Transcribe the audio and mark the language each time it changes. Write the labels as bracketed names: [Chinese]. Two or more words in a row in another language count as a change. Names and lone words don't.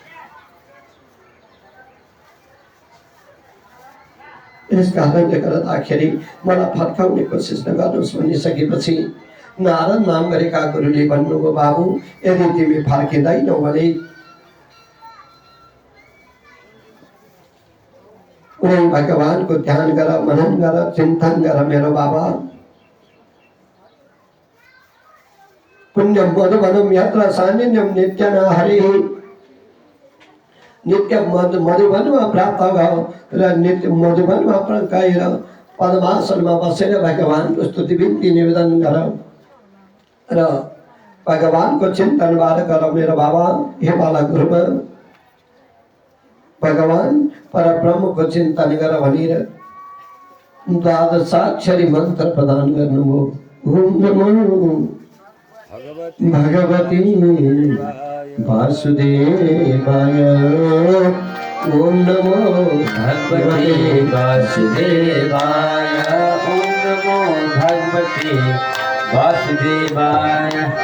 [Nepali] यस कारणले गर्दाखेरि मलाई फर्काउने कोसिस नगर्नुहोस् भनिसकेपछि नारद नाम गरेका गुरुले भन्नुभयो, बाबु यदि तिमी फर्किँदैनौ भने भगवानको ध्यान गर, मनन गर, चिन्तन गर मेरो बाबा। [Sanskrit] पुण्यम मधुबनम यत्र सान्निध्यम नित्य न हरिः। [Nepali] नित्य मधुबनमा प्राप्त भयो र नित्य मधुबनमा गएर पद्मासनमा बसेर भगवानको स्तुति बिन्ती निवेदन गर र भगवानको चिन्तनबाट गर मेरो बाबा। हे बाला गुरुमा भगवान परब्रह्मको चिन्तन गर भनेर द्वादशाक्षरी मन्त्र प्रदान गर्नुभयो। [Sanskrit] ओम नमो भगवती वासुदेवाय। ओम नमो भगवते वासुदेवाय। ओम नमो भगवते वासुदेवाय।